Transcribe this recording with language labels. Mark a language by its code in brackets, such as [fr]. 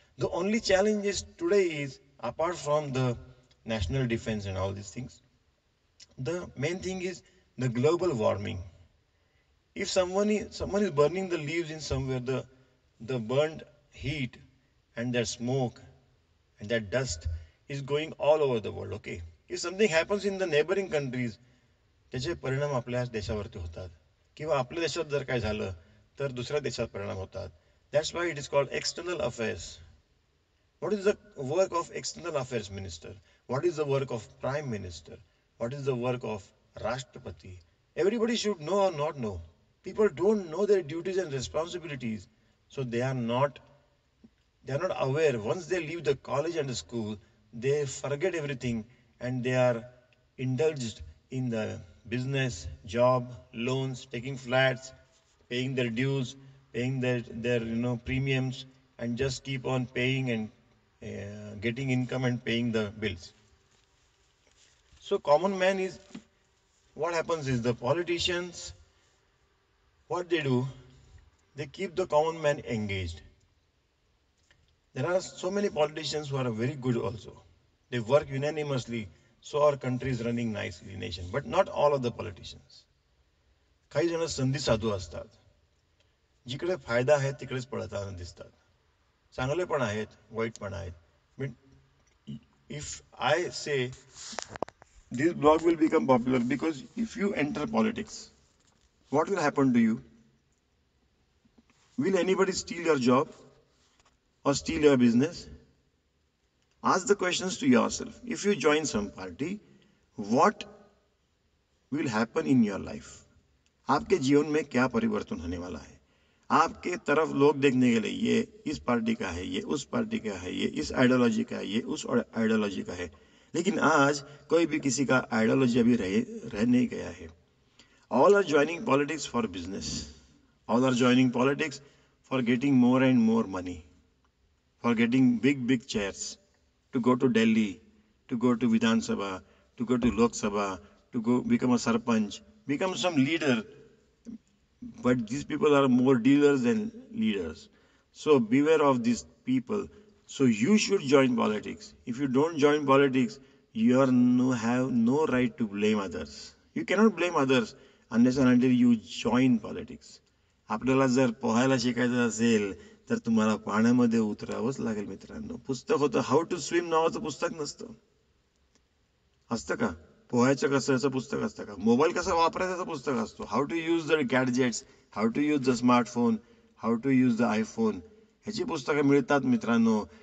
[en] The only challenge is today is apart from the national defense and all these things, the main thing is the global warming. If someone is burning the leaves in somewhere, the burned heat and that smoke and that dust is going all over the world, okay? If something happens in the neighboring countries, [mr] त्याचे परिणाम आपल्या देशावरती होतात किंवा आपल्या देशात जर काय झालं तर दुसऱ्या देशात परिणाम होतात. [en] That's why it is called external affairs. What is the work of external affairs minister? What is the work of prime minister? What is the work of Rashtrapati? Everybody should know or not know. People don't know their duties and responsibilities, so they are not aware. Once they leave the college and the school, they forget everything and they are indulged in the business, job, loans, taking flats, paying their dues, paying their premiums, and just keep on paying and getting income and paying the bills. So common man is, what happens is, the politicians, what they do, they keep the common man engaged. There are so many politicians who are very good also. They work unanimously, so our country is running nicely, nation. But not all of the politicians. [mr] काही जण संधी साधू असतात. जिकडे फायदा आहे तिकडेच पळताना दिसतात. चांगले पण आहेत, वाईट पण आहेत. [en] But if I say this blog will become popular because if you enter politics, what will happen to you? Will anybody steal your job or steal your business? Ask the questions to yourself. If you join some party, what will happen in your life? [hi] आपके जीवन में क्या परिवर्तन होने वाला है? आपके तरफ लोग देखने के लिए ये इस पार्टी का है, ये उस पार्टी का है, ये इस आइडियोलॉजी का है, ये उस आइडियोलॉजी का है. लेकिन आज कोई भी किसी का आइडियोलॉजी अभी रह नहीं गया है. [en] All are joining politics for business. All are joining politics for getting more and more money, for getting big chairs, to go to Delhi, to go to Vidhan Sabha, to go to Lok Sabha, to go become a sarpanch, become some leader. But these people are more dealers than leaders. So beware of these people. So you should join politics. If you don't join politics, you have no right to blame others. You cannot blame others unless and until you join politics. [mr] आपल्याला जर पोहायला शिकायचं असेल तर तुम्हाला पाण्यामध्ये उतरावंच लागेल मित्रांनो. पुस्तक होतं [en] how to swim [mr] नावाचं पुस्तक नसतं. असतं का? पोहायचं कसं याचं पुस्तक असतं का? मोबाईल कसा वापरायचं याचं पुस्तक असतो. [en] how to use the gadgets, how to use the smartphone, how to use the iPhone, [mr] ह्याची पुस्तकं मिळतात मित्रांनो.